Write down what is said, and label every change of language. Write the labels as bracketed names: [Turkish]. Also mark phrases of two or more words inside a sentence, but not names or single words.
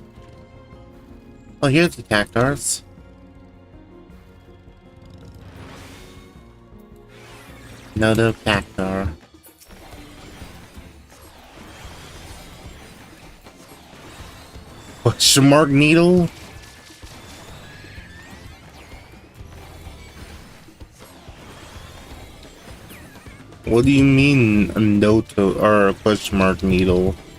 [English] Oh, here's the cactars. Nodo cactar. Question mark needle? What do you mean a noto or a question mark needle?